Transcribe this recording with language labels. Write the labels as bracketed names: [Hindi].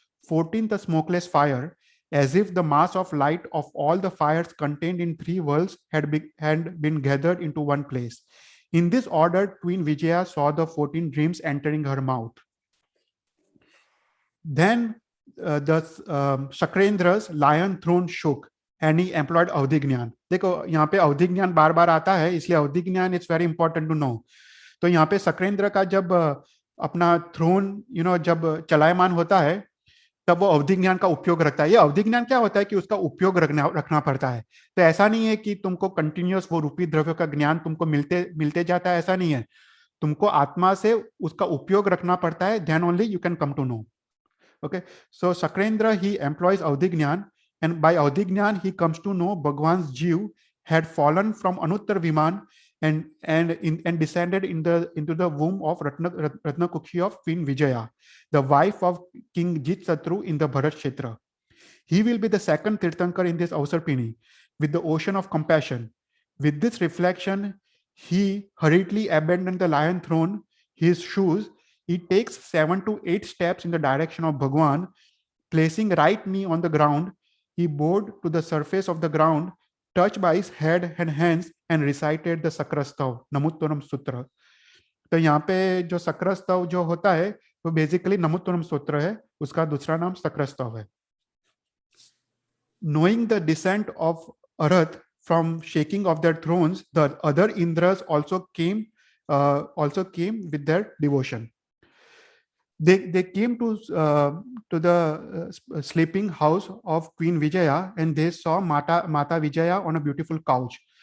[English] 14th, a smokeless fire, as if the mass of light of all the fires contained in 3 worlds had been gathered into one place. In this order, Queen Vijaya saw the 14 dreams entering her mouth. Then the Shakrendra's lion throne shook and he employed avadhi gyan. [Hindi] देखो यहाँ पे अवधि ज्ञान बार बार आता है, इसलिए अवधि ज्ञान [English] It's very important to know. [Hindi] तो यहाँ पे शक्रेंद्र का जब अपना थ्रोन जब चलायमान होता है, तब वो अवधि ज्ञान का उपयोग रखता है. ये अवधि ज्ञान क्या होता है कि उसका उपयोग रखना पड़ता है. तो ऐसा नहीं है कि तुमको कंटिन्यूअस वो रूपी द्रव्य का ज्ञान तुमको मिलते जाता है, ऐसा नहीं है. तुमको आत्मा से उसका उपयोग रखना पड़ता है, [English] then only you can come to know. Okay, so Shakrendra, he employs Avdhi Gnan, and by Avdhi Gnan he comes to know Bhagwan's Jeev had fallen from Anuttar Viman and descended into the womb of Ratna Kukshi of Queen Vijaya, the wife of King Jitsatru in the Bharat Kshetra. He will be the second Tirthankar in this Avarsarpini with the ocean of compassion. With this reflection, he hurriedly abandoned the lion throne, his shoes. He takes 7 to 8 steps in the direction of Bhagwan, placing right knee on the ground. He bowed to the surface of the ground, touched by his head and hands, and recited the Sakrastav, Namuttanam Sutra. [Hindi] तो यहाँ पे जो सक्रस्तव जो होता है वो basically नमुत्तरम सूत्र है, उसका दूसरा नाम सक्रस्तव है. [English] Knowing the descent of Arath from shaking of their thrones, the other Indras also came with their devotion. They came to the sleeping house of Queen Vijaya, and they saw Mata Vijaya on a beautiful couch.